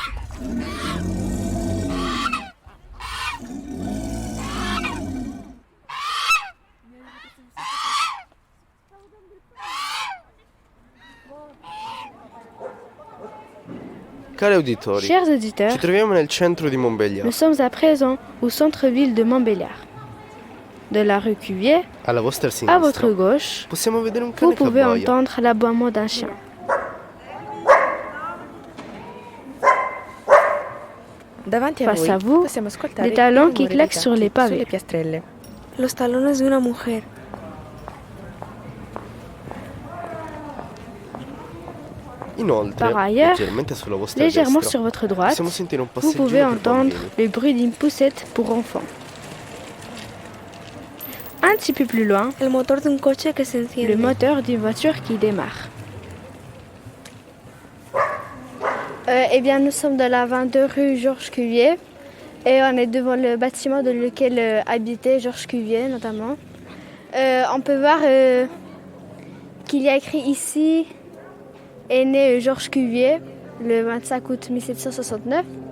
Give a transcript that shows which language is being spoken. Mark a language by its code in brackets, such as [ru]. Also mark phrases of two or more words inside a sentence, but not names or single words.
[it] Cari auditori, [fr] Chers auditeurs, [it] ci troviamo nel centro di Montbéliard, [fr] nous sommes à présent au centre-ville de Montbéliard. De la rue Cuvier, [it] alla vostra [fr] à [it] sinistra. [fr] votre gauche, [it] Possiamo vedere un [fr] vous [it] cane che [fr] pouvez [it] abbaia. [fr] entendre l'aboiement d'un chien. Face à vous, des talons qui claquent sur les pavés. [es] los talones de una mujer. [it] Inoltre, [fr] Par ailleurs, [it] leggermente sulla vostra [fr] légèrement [it] destra, [fr] sur votre droite, [it] possiamo sentire un [fr] vous [it] passeggino [fr] pouvez [it] per [fr] entendre [it] bambini. [fr] le bruit d'une poussette pour enfants. Un petit peu plus loin, [es] El motor de un coche que se enciende. [fr] le moteur d'une voiture qui démarre. Eh bien, nous sommes dans la 22 rue Georges Cuvier et on est devant le bâtiment dans lequel habitait Georges Cuvier notamment. On peut voir qu'il y a écrit ici est né Georges Cuvier le 25 août 1769.